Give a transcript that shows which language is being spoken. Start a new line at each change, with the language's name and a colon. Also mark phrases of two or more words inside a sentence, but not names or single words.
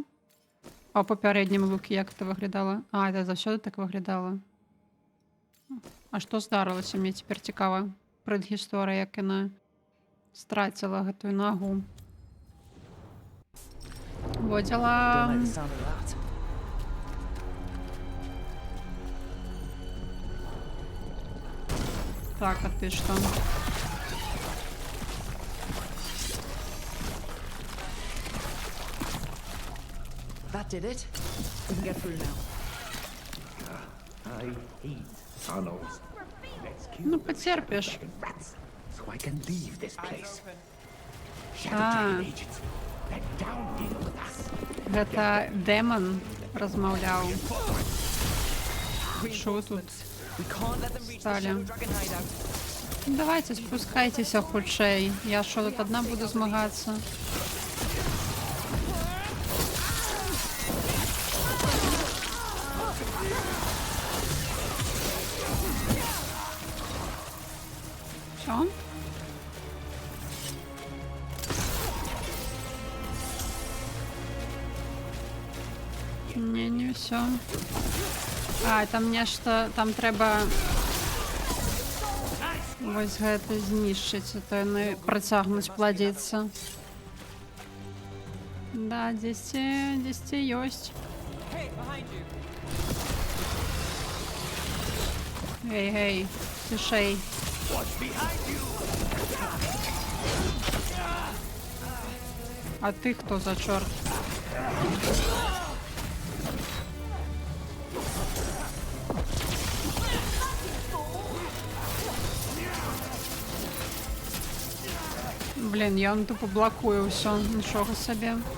Belarusian: А ў папярэднім лукі як это выглядала? А, это заўсёды так выглядала. А што здарылася? Мне цяпер цікава прэдгісторыя, як яна страціла гэтую нагу.
Russian: Во дзела.
English: Don't like the sound of that.
Belarusian: Так, а ты што?
English: That did it. We can get through now. I hate tunnels. Let's kill
Ukrainian: Ну, потерпиш.
English: rats so I can leave this Eyes place. open. Shadow Ah. Dragon agents, they're down here with us.
Belarusian: Гэта дэмон размаўляў. Шо тут?
English: We can't let them reach the
Russian: Стали.
English: Shadow Dragon hideout.
Ukrainian: Давайте спускайтеся хутчэй. Я що тут одна буду змагацца?
Russian: Всё? Не все.
Belarusian: А, там нешта, там трэба вось гэта знішчыць, а то яны працягнуць пладзіцца. Да, дзесьці ёсць.
English: Hey, behind you.
Belarusian: Гей, цішэй. А ты хто за чорт? Блін, я тупо блокую ўсё, нічога сабе.